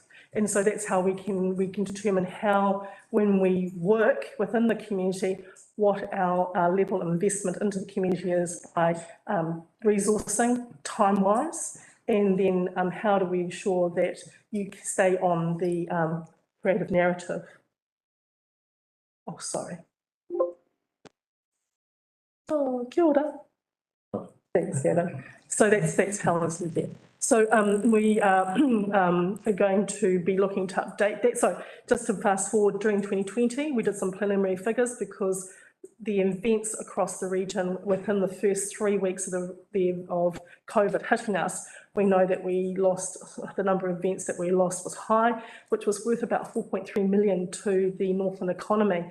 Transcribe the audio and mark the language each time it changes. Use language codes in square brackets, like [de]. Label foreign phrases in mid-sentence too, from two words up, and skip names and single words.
[en] And so that's how we can determine how, when we work within the community, what our level of investment into the community is by resourcing time-wise, and then how do we ensure that you stay on the creative narrative. Oh, sorry. [mi] Oh, kia ora. [en] Thanks, Anna. So that's how it's there. So we are going to be looking to update that. So just to fast forward, during 2020, we did some preliminary figures because the events across the region within the first 3 weeks of COVID hitting us, we know that we lost, the number of events that we lost was high, which was worth about 4.3 million to the Northland economy.